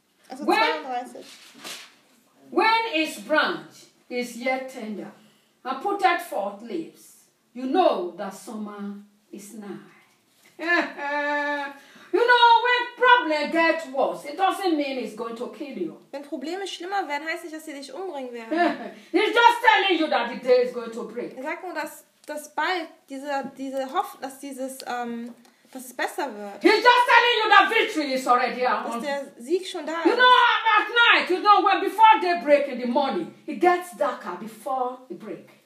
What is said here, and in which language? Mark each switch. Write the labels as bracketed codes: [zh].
[de] Also 32. [en] When its branch is yet tender and putteth forth leaves, you know that summer is nigh. You know, when problems get worse, it doesn't mean it's going to kill you. [de] Wenn Probleme schlimmer werden, heißt nicht, dass sie dich umbringen werden. [en] He's just telling you that the day is going to break. [de] Er sagt nur, dass bald diese Hoffnung, dass dieses dass es besser wird. [en] He's just telling you that victory is already out. [de] Dass der Sieg schon da ist. [en] You know, at night, you know, when before daybreak in the morning, it gets darker before the break.